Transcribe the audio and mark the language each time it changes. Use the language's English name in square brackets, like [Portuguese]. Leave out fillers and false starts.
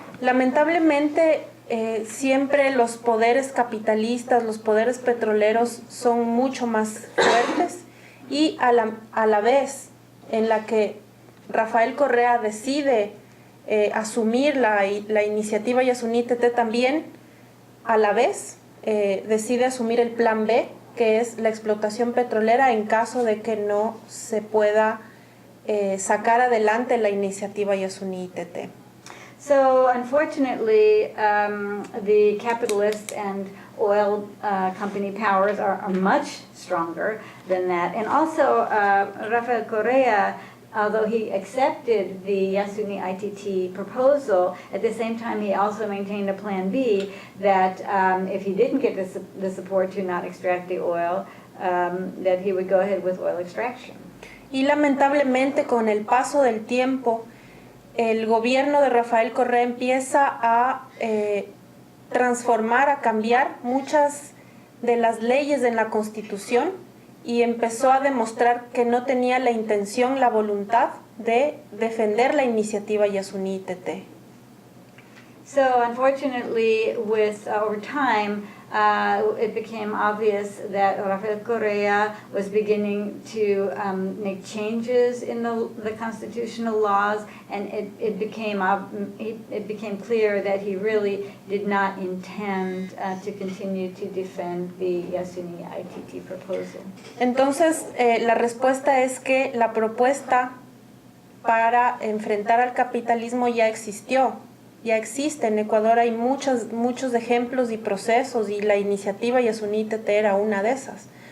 [Spanish] Lamentablemente, siempre los poderes capitalistas, los poderes petroleros son mucho más fuertes, y a la vez en la que Rafael Correa decide asumir la iniciativa Yasuní TT, también a la vez decide asumir el plan B, que es la explotación petrolera en caso de que no se pueda sacar adelante la iniciativa Yasuní TT. [English] So unfortunately, the capitalist and oil company powers are much stronger than that. And also, Rafael Correa, although he accepted the Yasuní ITT proposal, at the same time he also maintained a plan B that if he didn't get the support to not extract the oil, that he would go ahead with oil extraction. [Spanish] Y lamentablemente, con el paso del tiempo, el gobierno de Rafael Correa empieza a transformar, a cambiar muchas de las leyes en la Constitución, y empezó a demostrar que no tenía la intención, la voluntad de defender la iniciativa Yasuní TT. [English] So unfortunately, over time, it became obvious that Rafael Correa was beginning to make changes in the constitutional laws, and it became clear that he really did not intend to continue to defend the Yasuní ITT proposal. [Spanish] Entonces, la respuesta es que la propuesta para enfrentar al capitalismo ya existió. Ya existe. En Ecuador hay muchos ejemplos y procesos, y la iniciativa Yasuní TT era una de esas.